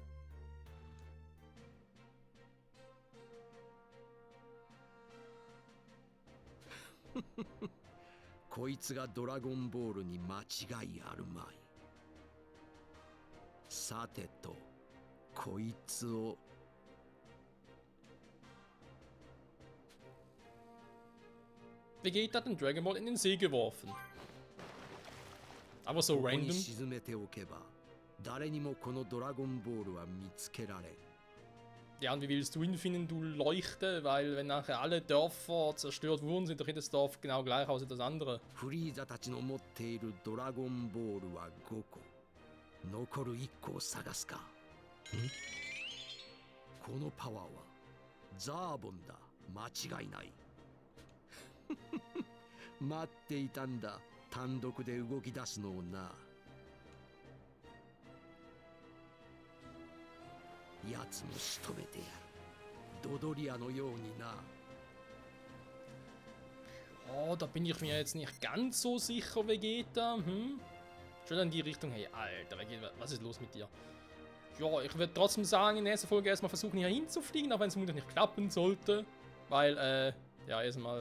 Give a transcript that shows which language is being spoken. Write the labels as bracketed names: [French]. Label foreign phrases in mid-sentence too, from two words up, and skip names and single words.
[Japanese] こいつがドラゴンボールに間違いあるまい。さてと、こいつを。 [German] Vegeta hat den Dragon Ball in den See geworfen. Aber so [Japanese] ここに [German] random. [Japanese] 沈めておけば、誰にもこのドラゴンボールは見つけられん。 [German] Ja, und wie willst du ihn finden, du Leuchte? Weil wenn nachher alle Dörfer zerstört wurden, sieht doch jedes Dorf genau gleich aus wie das andere. [Japanese] フリーザたちの持っているドラゴンボールは5個。残る1個を探すか。このパワーはザーボンだ。間違いない。待っていたんだ。単独で動き出すのをな。奴も仕留めてやる。ドドリアのようにな。 [German] Oh, da bin ich mir jetzt nicht ganz so sicher, Vegeta. Schon in die Richtung. Hey, Alter, Vegeta, was ist los mit dir? Ja, ich würde trotzdem sagen, in der nächsten Folge erstmal versuchen, hier hinzufliegen, auch wenn es vermutlich nicht klappen sollte. Weil, ja, erstmal.